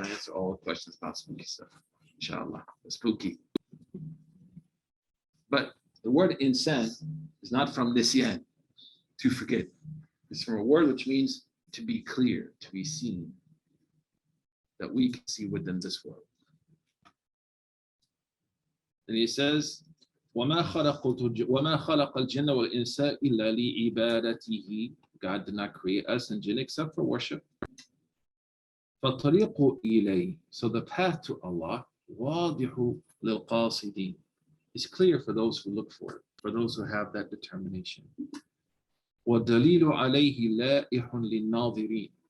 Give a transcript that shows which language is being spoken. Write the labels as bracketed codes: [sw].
[en] I answer all the questions about spooky stuff, inshallah. Spooky. But the word insan is not from nisyan, to forget. It's from a word which means to be clear, to be seen, that we can see within this world. And he says, [ar] وَمَا خَلَقَ الْجِنَّ وَالْإِنسَ إِلَّا لِعِبَادَتِهِ. [en] God did not create us and jinn except for worship. [ar] فَالطَّرِيقُ إِلَيْهِ. [en] So the path to Allah, [ar] وَاضِحُ لِلْقَاصِدِينَ, [en] is clear for those who look for it, for those who have that determination. [ar] وَالدَّلِيلُ عَلَيْهِ لَائِحٌ لِلنَّاظِرِينَ.